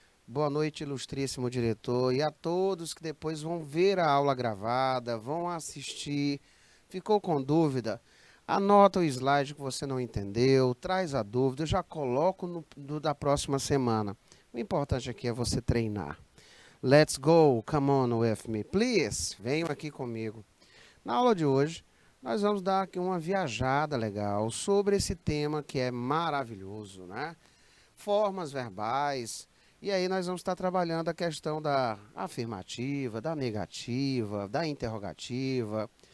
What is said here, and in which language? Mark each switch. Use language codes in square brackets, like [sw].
[pt] Boa noite, ilustríssimo diretor. E a todos que depois vão ver a aula gravada, vão assistir. Ficou com dúvida? Anota o slide que você não entendeu, traz a dúvida, eu já coloco no da próxima semana. O importante aqui é você treinar. [en] Let's go, come on with me, please. [pt] Venham aqui comigo. Na aula de hoje, nós vamos dar aqui uma viajada legal sobre esse tema que é maravilhoso, né? Formas verbais. E aí nós vamos estar trabalhando a questão da afirmativa, da negativa, da interrogativa.